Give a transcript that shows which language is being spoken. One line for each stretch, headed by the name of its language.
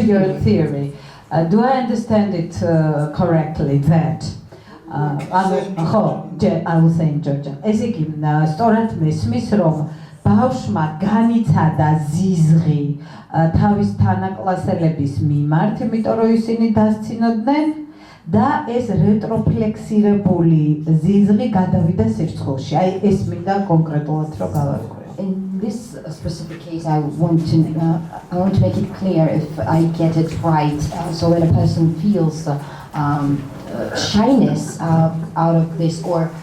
English: your theory, do I understand it correctly that I will say in Georgian.
Georgian: ესე იგი, სწორად მესმის, რომ ბავშვმა განიცადა ზიზღი თავის თანაკლასელების მიმართ, იმიტომ რომ ისინი დასცინოდნენ და ეს რეტროფლექსირებული ზიზღი გადავიდა სირცხვილში. აი ეს მინდა კონკრეტულად რომ გავარკვიო.
English: In this specific case, I want to make it clear if I get it right. So when a person feels shyness out of this, or